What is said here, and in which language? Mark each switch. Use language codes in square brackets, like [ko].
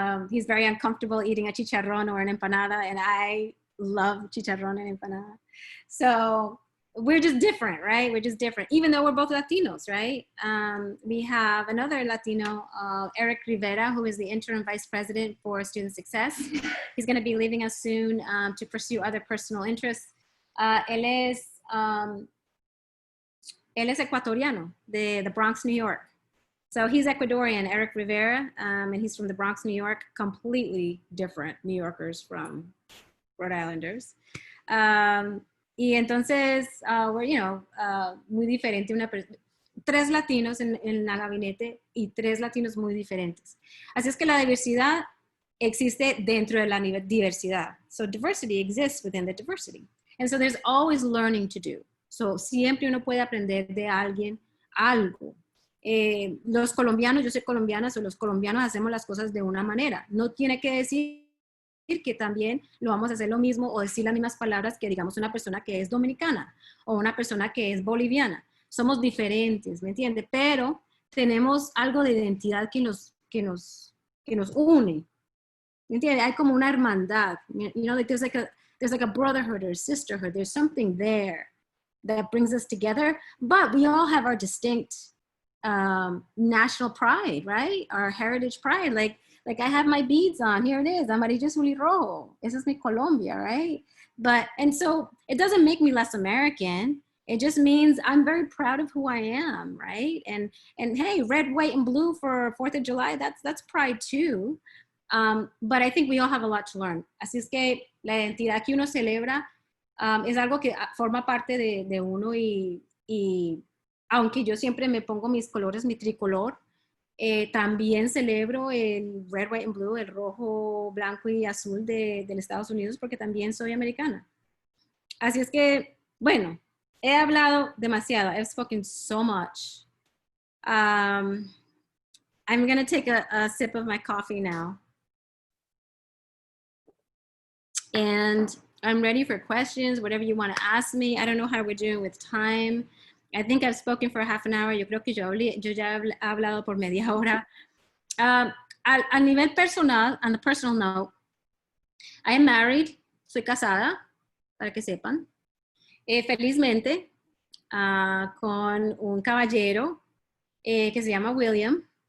[en] He's very uncomfortable eating a chicharrón or an empanada, and I love chicharrón and empanada. So we're just different, right? We're just different, even though we're both Latinos, right? We have another Latino, Eric Rivera, who is the interim vice president for student success. He's going to be leaving us soon to pursue other personal interests. [es] Él es ecuatoriano de the Bronx, New York. [en] So he's Ecuadorian, Eric Rivera, and he's from the Bronx, New York. Completely different New Yorkers from Rhode Islanders. [es] Y entonces, [en] we're, [es] muy diferente. Tres latinos en la gabinete y tres latinos muy diferentes. Así es que la diversidad existe dentro de la diversidad. [en] So diversity exists within the diversity. And so there's always learning to do. [es] So siempre uno puede aprender de alguien algo. Los colombianos, yo soy colombiana, so los colombianos hacemos las cosas de una manera. No tiene que decir que también lo vamos a hacer lo mismo o decir las mismas palabras que digamos una persona que es dominicana o una persona que es boliviana. Somos diferentes, ¿me entiende? Pero tenemos algo de identidad que nos une, ¿me entiende? Hay como una hermandad, [en] you know, like there's like a brotherhood or a sisterhood. There's something there that brings us together, but we all have our distinct national pride, right? Our heritage pride. Like I have my beads on. Here it is. [es] Amarillo, azul y rojo. Esa es mi Colombia, right? [en] And so it doesn't make me less American. It just means I'm very proud of who I am, right? And hey, red, white, and blue for 4th of July, that's pride too. But I think we all have a lot to learn. [es] Así es que la identidad que uno celebra es algo que forma parte de uno y aunque yo siempre me pongo mis colores, mi tricolor, también celebro el [en] red, white, and blue, [es] el rojo, blanco y azul del Estados Unidos porque también soy americana. Así es que, bueno, he hablado demasiado. [en] I've spoken so much. I'm going to take a sip of my coffee now. And I'm ready for questions, whatever you want to ask me. I don't know how we're doing with time. I think I've spoken for half an hour. [es] Yo creo que yo ya he hablado por media hora. A nivel personal, [en] on a personal note, I am married. [es] Soy casada, para que sepan. Felizmente, con un caballero que se llama William.